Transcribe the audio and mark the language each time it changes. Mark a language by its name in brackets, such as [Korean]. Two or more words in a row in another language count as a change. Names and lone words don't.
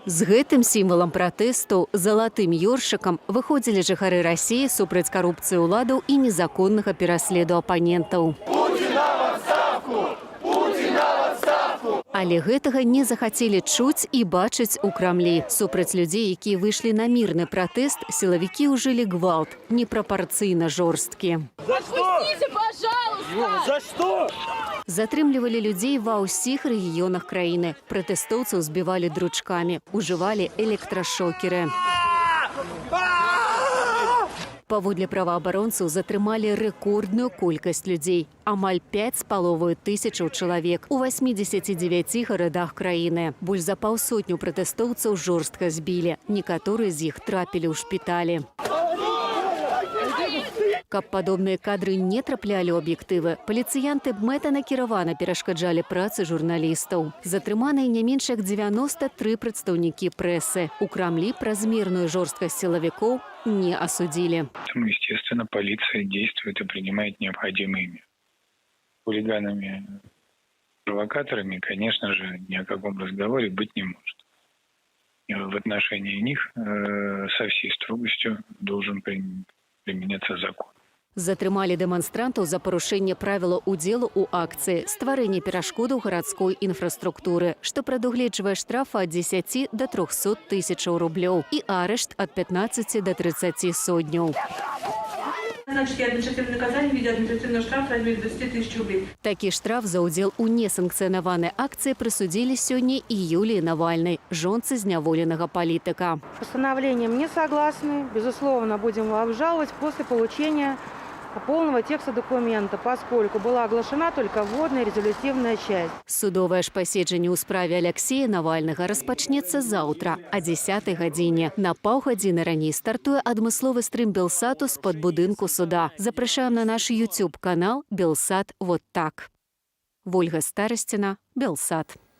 [Belarusian] З гэтым сімвалам пратэсту залатым ёршыкам выходзілі жыхары Расіі супраць карупцыі ўладаў і незаконнага пераследу апанентаў. Але гэтага не захацелі чуць і бачыць у Крамлі. Супраць людзей, якія выйшлі на мірны пратэст, сілавікі ўжылі гвалт, непрапарцыйна жорсткі. [Russian] Отпустите, пожалуйста! За что? [Belarusian] Затрымлівалі людзей ва ўсіх рэгіёнах краіны. Пратэстоўцаў збівалі дручкамі, ужывалі электрашокеры. Паводле праваабаронцаў затрымалі рэкордную колькасць людзей. Амаль 5,5 тысячаў чалавек у 89 гарадах краіны. Больш за паўсотню пратэстоўцаў жорстка збілі. Некаторыя з іх трапілі ў шпіталі. Каб падобныя кадры не траплялі ў аб'ектывы, паліцыянты мэтанакіравана перашкаджалі працы журналістаў. Затрыманыя не менш як 93 прадстаўнікі прэсы. У Крамлі празмерную жорсткасць сілавікоў [Russian] не осудили. Естественно, полиция действует и принимает необходимые меры. Хулиганами, провокаторами, конечно же, ни о каком разговоре быть не может. И в отношении них со всей строгостью должен применяться закон. [Belarusian] Затрымалі дэманстрантаў за парушэнне правіла ўдзелу ў акцыі, стварэнне перашкодаў гарадской інфраструктуры, што прадугледжвае штраф ад 10 до 300 тысячаў рублёў і арышт ад 15 до 30 сотняў. [Russian] Значит, административное наказание в виде административного штрафа в размере 20 тысяч рублей. [Belarusian] Такі штраф за ўдзел у несанкцыянаванай акцыі прысудзілі сёння і Юліі Навальнай, жонцы зняволенага палітыка. [Russian] Постановлением не согласны. Безусловно, будем его обжаловать после получения полного текста документа, поскольку была оглашена только вводная резолютивная часть. [Belarusian] Судовае ж паседжанне ў справе Алексея Навальнага распачнецца заўтра о 10 гадзіне. На паўгадзіны раней стартуе адмысловы стрым Белсату з-пад будынку суда. Запрашаем на наш YouTube-канал «Белсат вот так». Вольга Старасціна, Белсат.